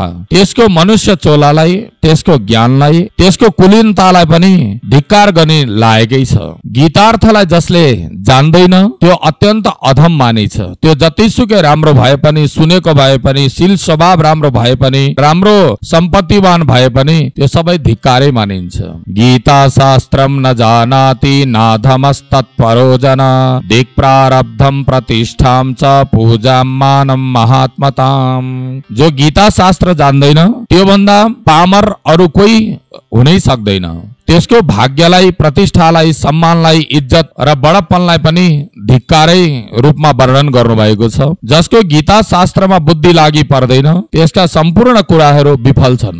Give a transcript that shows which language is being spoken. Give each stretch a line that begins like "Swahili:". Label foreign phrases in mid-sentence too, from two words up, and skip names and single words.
Nepali: त्यसको मनुष्य चोलालाई, त्यसको ज्ञानलाई, त्यसको कुलीनतालाई पनि धिक्कार गर्ने लायकै छ। गीतार्थलाई जसले जान्दैन त्यो अत्यन्त अधम मानिछ। त्यो जतिसुकै राम्रो भए पनि, सुनेको भए पनि, शील स्वभाव राम्रो भए पनि, राम्रो सम्पत्तिवान भए पनि त्यो सबै धिक्कारै मानिन्छ।
Sanskrit: गीता शास्त्रम न जानाति नाधमस्तत्परो जन दिक् प्रारब्धम प्रतिष्ठाम च पूजाम मानम महात्मताम।
Nepali: जो गीता शास्त्र जान्दैन त्यो भन्दा पामर अरु कोही हुनै सक्दैन। त्यसको भाग्यलाई, प्रतिष्ठालाई, सम्मानलाई, इज्जत र बडप्पनलाई पनि धिक्कारै रूपमा वर्णन गर्नुभएको छ। जसको गीता शास्त्रमा बुद्धि लागि पर्दैन त्यसका सम्पूर्ण कुराहरू विफल छन्।